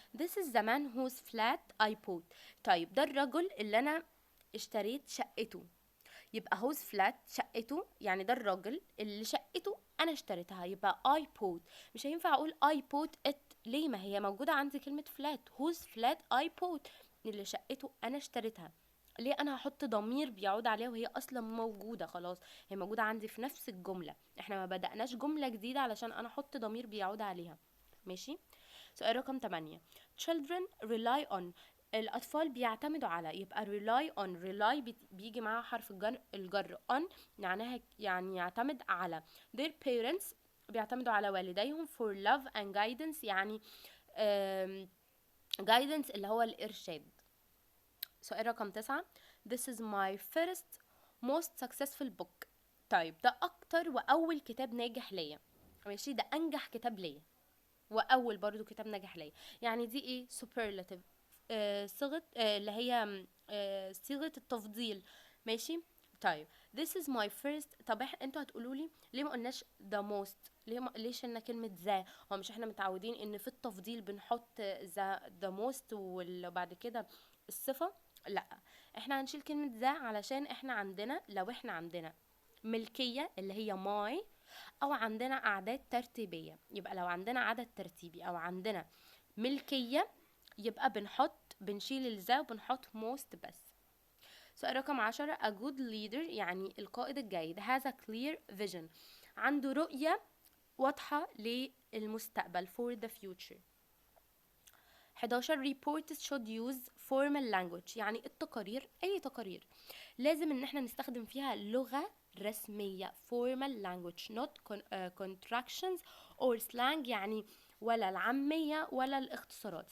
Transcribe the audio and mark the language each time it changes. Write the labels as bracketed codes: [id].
[en] This is the man whose flat I bought. [ar] طيب ده الرجل اللي أنا اشتريت شقته، يبقى [en] whose flat [ar] شقته يعني ده الراجل اللي شقته أنا اشتريتها، يبقى [en] I bought. [ar] مش هينفع أقول [en] I bought it، [ar] ليه؟ ما هي موجودة عندي كلمة flat [en] whose flat I bought [ar] اللي شقته انا اشتريتها، ليه انا هحط ضمير بيعود عليها وهي اصلا موجوده خلاص، هي موجوده عندي في نفس الجمله، احنا ما بدأناش جمله جديده علشان انا احط ضمير بيعود عليها، ماشي. سؤال رقم 8. [en] children rely on [ar] الأطفال بيعتمدوا على، يبقى rely on. rely بيجي معاها حرف الجر on، معناها يعني يعتمد على. [en] their parents [ar] بيعتمدوا على والديهم. [en] for love and guidance [ar] يعني guidance اللي هو الإرشاد. سؤال رقم 9. [en] This is my first most successful book. [ar] طيب ده أكتر وأول كتاب ناجح ليا. ماشي، ده أنجح كتاب ليا وأول برضو كتاب ناجح ليا. يعني دي إيه؟ superlative، صيغة اللي هي صيغة التفضيل. ماشي. [en] طيب this is my first. [ar] طب انتوا هتقولوا لي ليه ما قلناش [en] the most؟ [ar] ليه شلنا كلمة ذا؟ هو مش احنا متعودين ان في التفضيل بنحط the most وبعد كده الصفة؟ لا، احنا هنشيل كلمة ذا علشان احنا عندنا، لو احنا عندنا ملكية اللي هي my، او عندنا اعداد ترتيبية، يبقى لو عندنا عدد ترتيبي او عندنا ملكية يبقى بنشيل الذا وبنحط most بس. سؤال رقم 10. [en] a good leader [ar] يعني القائد الجيد [en] has a clear vision، [ar] عنده رؤية واضحة للمستقبل [en] for the future. 11. reporters should use formal language [ar] يعني التقارير، أي تقارير لازم إن احنا نستخدم فيها لغة رسمية [en] formal language not contractions or slang [ar] يعني ولا العامية ولا الاختصارات.